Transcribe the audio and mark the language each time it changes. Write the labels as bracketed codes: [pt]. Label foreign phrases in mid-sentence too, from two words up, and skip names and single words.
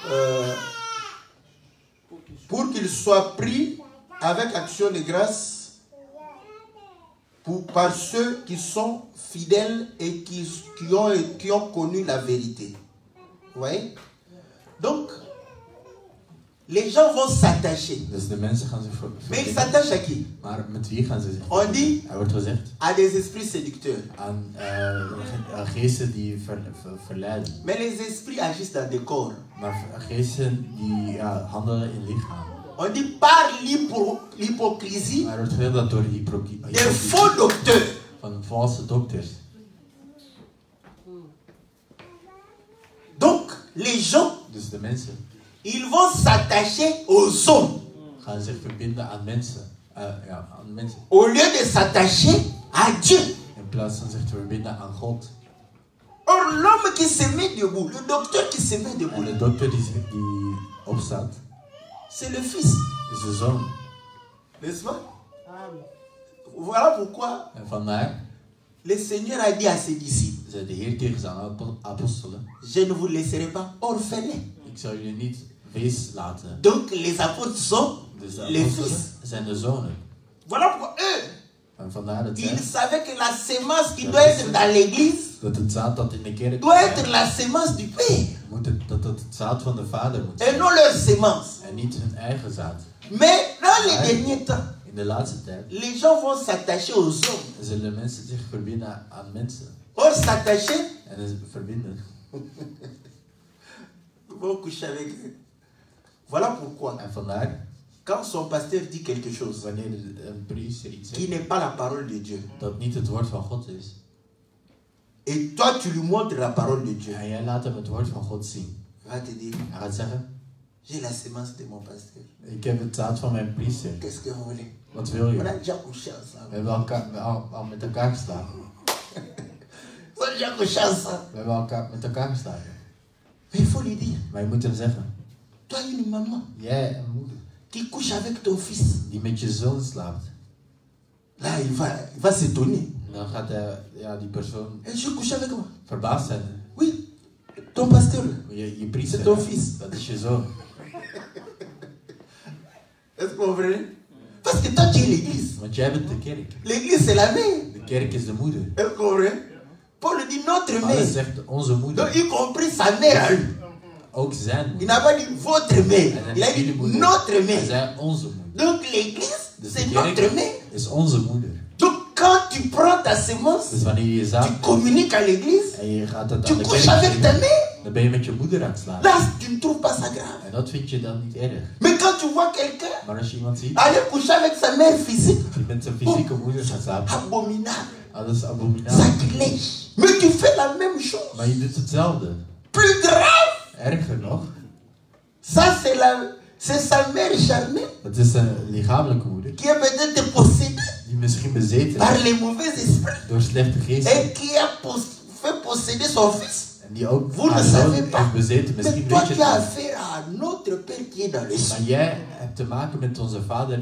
[fr] pour qu'ils soient pris avec action de grâce par ceux qui sont fidèles et qui ont connu la vérité. Vous voyez? Donc, les gens vont s'attacher. [nl] dus de mensen gaan zich [fr] Mais ils [nl] verbinden. [fr] s'attachent à qui? [nl] Maar met wie gaan ze zich [fr] On dit [nl] Er wordt gezegd [fr] à des esprits séducteurs. [nl] aan geesten die verleiden. [fr] Mais les esprits agissent dans des corps. [nl] Maar geesten die handelen in lichaam. [fr] On dit par l'hypocrisie [nl] Maar er wordt gezegd dat door die [fr] des faux docteurs. [nl] van valse dokters. [fr] Donc, les gens, [nl] Dus de mensen [fr] ils vont s'attacher aux hommes [nl] gaan zich verbinden aan mensen. Aan mensen. [fr] au lieu de s'attacher à Dieu. [nl] In plaats van zich te verbinden aan God. [fr] Or, l'homme qui se met debout, le docteur qui se met debout, [nl] En de dokter die opstaat, [fr] c'est le Fils. [nl] is de zoon. [fr] N'est-ce pas? Voilà pourquoi [nl] En vandaar [fr] le Seigneur a dit à ses disciples, [nl] zei de Heer tegen zijn apostelen, [fr] je ne vous laisserai pas orphelins. [nl] ik zal jullie niet wees laten. [fr] Donc les apôtres sont [nl] Dus de [fr] les [nl] apostelen [fr] fils. [nl] zijn de zonen. [fr] Voilà pourquoi eux, [nl] En vandaar dat [fr] ils [nl] zij, [fr] savaient que la sémence qui doit être dans l'église [nl] dat het zaad dat in de kerk [fr] doit être la sémence du Père [nl] dat het zaad van de Vader moet [fr] et [nl] zijn. [fr] non leur sémence. [nl] En niet hun eigen zaad. [fr] Mais dans les derniers temps, [nl] In de laatste tijd [fr] les gens vont s'attacher aux hommes. [nl] zullen mensen zich verbinden aan mensen. [fr] Or s'attacher, [nl] En ze verbinden. [fr] vont coucher avec eux. Voilà pourquoi, [nl] En vandaar, [fr] quand son pasteur dit quelque chose [nl] wanneer een priester iets [fr] qui [nl] zegt, [fr] n'est pas la parole de Dieu, [nl] dat niet het woord van God is, [fr] et toi tu lui montres la parole de Dieu, [nl] en jij laat hem het woord van God zien, [fr] il va te dire, [nl] hij gaat zeggen, [fr] j'ai la sémence de mon pasteur. [nl] ik heb het zaad van mijn priester. [fr] Qu'est-ce que vous voulez? [nl] Wat wil [fr] On [nl] je? [fr] a déjà couché [nl] We [fr] ensemble. [nl] hebben al met elkaar geslapen. [fr] On a déjà couché ensemble. [nl] We hebben elkaar met elkaar geslapen. [fr] Mais il faut lui dire, [nl] Maar je moet hem zeggen, [fr] toi une maman [nl] jij een moeder [fr] qui couche avec ton fils, [nl] die met je zoon slaapt. [fr] là il va s'étonner. [nl] En dan gaat die persoon [fr] Et je couche avec moi. [nl] verbaasd zijn. [fr] Oui, ton pasteur. [nl] Je priester, [fr] C'est ton fils. [nl] dat is je zoon. [fr] Est-ce que vous comprenez? Parce que toi tu es l'église. [nl] Want jij bent de kerk. [fr] L'église c'est la mère. [nl] De kerk is de moeder. [fr] Est-ce que vous comprenez? Paul dit notre [nl] Paulus [fr] mère. [nl] zegt onze moeder. [fr] Donc y compris sa mère à lui. [nl] Ook zijn [fr] Il [nl] moeder. [fr] n'a pas dit votre mère. [nl] Hij [fr] Il a [nl] zei [fr] dit [nl] jullie moeder. [fr] notre [nl] Hij [fr] mère. [nl] zei onze moeder. [fr] Donc l'église [nl] Dus [fr] c'est [nl] de [fr] notre [nl] kerk [fr] mère. [nl] is onze moeder. [fr] Donc quand tu prends ta sémence, [nl] Dus wanneer je je [fr] tu [nl] zaad [fr] communiques à l'église, [nl] en je gaat dat [fr] tu [nl] aan de [fr] couches [nl] kerk [fr] avec ta [nl] geven, [fr] mère. [nl] dan ben je met je moeder aan het slapen. [fr] Là, tu ne trouves pas ça grave. [nl] En dat vind je dan niet erg. [fr] Mais quand tu vois quelqu'un [nl] Maar als je iemand ziet [fr] aller coucher avec sa mère physique, [nl] die met zijn fysieke moeder gaat slapen, [fr] abominable, [nl] dat is abominabel. [fr] sacrilège. Mais tu fais la même chose. [nl] Maar je doet hetzelfde. [fr] Plus grave, [nl] Erger nog, [fr] ça c'est sa mère charnelle [nl] dat is een lichamelijke moeder [fr] qui est peut-être possédée [nl] die misschien bezeten [fr] par [nl] is [fr] les mauvais esprits [nl] door slechte geesten [fr] et qui a fait posséder son fils. [nl] en die ook [fr] Vous ne [nl] haar [fr] savez [nl] zoon [fr] pas. [nl] heeft bezeten. [fr] Mais [nl] Misschien [fr] toi [nl] weet je [fr] tu as [nl] het niet. [fr] affaire à notre Père qui est dans les cieux. [nl] Maar jij hebt te maken met onze vader.